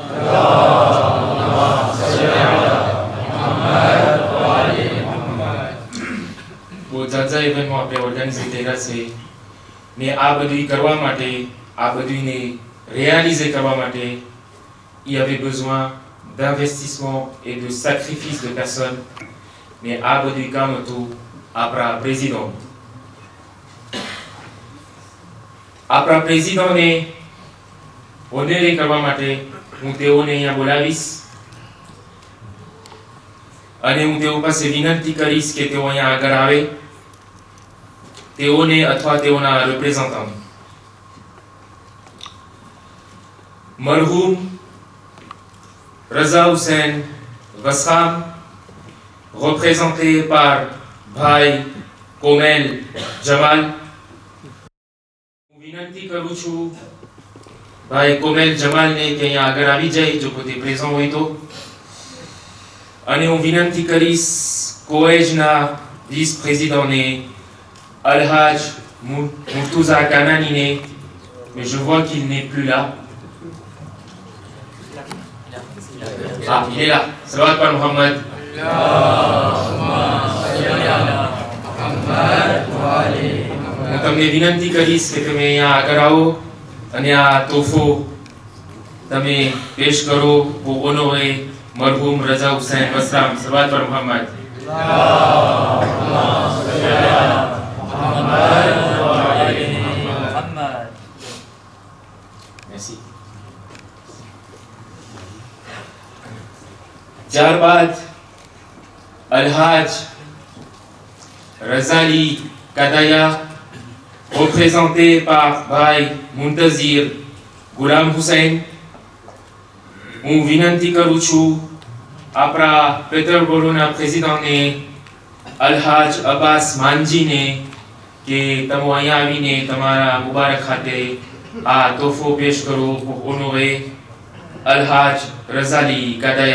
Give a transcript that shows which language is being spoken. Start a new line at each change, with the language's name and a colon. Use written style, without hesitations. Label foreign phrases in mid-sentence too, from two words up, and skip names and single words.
Gujarati: બહુ જાજા ઇવેન્ટમાં આપણે ઓર્ગેનાઇઝ કર્યા છે ને આ બધું કરવા માટે, આ બધુંને réaliser કરવા માટે
French: il y avait besoin d'investissement et de sacrifice de personnes.
Gujarati: Mais આ બધું કામ હતું આપણા પ્રેસિડન્ટ. આપણા પ્રેસિડન્ટને ઓનેરે કરવા માટે હું તેઓને અહીંયા બોલાવીશ અને હું તેઓ પાસે વિનંતી કરીશ કે તેઓ અહીંયા આગળ આવે, તેઓને અથવા તેઓના રિપ્રેઝન્ટન્ટ. મરહૂમ રઝા હુસૈન વસરામ,
French: représenté par ભાઈ કોમેલ જમાલ.
Gujarati: હું વિનંતી કરું છું ભાઈ કોમેલ જમાલને કે અહીંયા આગળ આવી જાય જો પોતે પ્રેઝન્ટ હોય તો. અને હું વિનંતી કરીશ કોએજના વિસ પ્રેસિડન્ટને અલહાજ મુર્તુઝા કાનાનીને,
French: mais je vois qu'il n'est plus là. Ah, il est là.
Gujarati: સલાવત પર મોહમ્મદ. હું તમને વિનંતી કરીશ કે તમે અહીંયા આગળ આવો અને આ તોહફો તમે પેશ કરો.
Hindi: वो होनोरे मरहूम रज़ा हुसैन वसराम.
Gujarati: સલવાત પર મોહમ્મદ.
French: Merci.
Gujarati: ત્યારબાદ અલહાજ રઝાલી કદાયા
French: représenté par
Gujarati: ભાઈ મુંતઝીર ગુલામ હુસૈન. હું વિનંતી કરું છું આપણા પેટ્રોલબોર્ડના પ્રેસિડેન્ટને અલહાજ અબ્બાસ માનજીને કે તમે અહીંયા આવીને તમારા મુબારક ખાતે આ તોહફો પેશ કરો
French: pour honorer
Gujarati: અલહાજ રઝાલી કદાયા.